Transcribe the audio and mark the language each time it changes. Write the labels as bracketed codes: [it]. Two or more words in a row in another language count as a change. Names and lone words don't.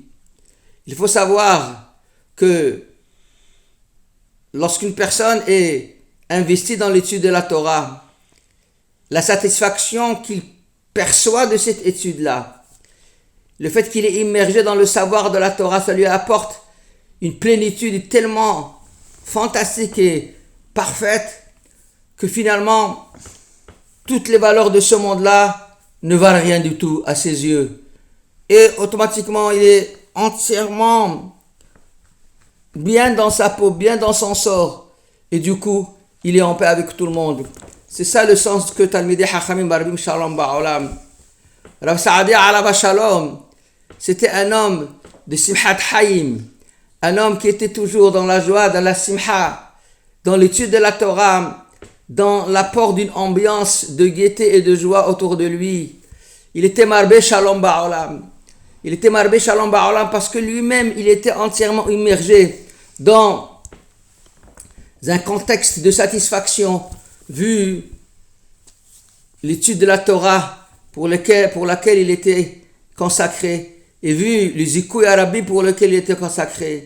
[fr] Il faut savoir que lorsqu'une personne est investie dans l'étude de la Torah, la satisfaction qu'il perçoit de cette étude-là, le fait qu'il est immergé dans le savoir de la Torah, ça lui apporte une plénitude tellement fantastique et parfaite que finalement, toutes les valeurs de ce monde-là ne valent rien du tout à ses yeux. Et automatiquement, il est entièrement bien dans sa peau, bien dans son sort. Et du coup, il est en paix avec tout le monde. C'est ça le sens que [he] תלמידי חכמים מרבים שלום בעולם. Rav Saadia עליו שלום, [fr] c'était un homme de [he] שמחת חיים, [fr] un homme qui était toujours dans la joie, dans la simha, dans l'étude de la Torah, dans l'apport d'une ambiance de gaieté et de joie autour de lui. Il était [he] מרבה שלום בעולם. [fr] Il était [he] מרבה שלום בעולם [fr] parce que lui-même, il était entièrement immergé dans un contexte de satisfaction, vu l'étude de la Torah pour laquelle il était consacré, et vu le [he] זיכוי הרבים [fr] pour lequel il était consacré.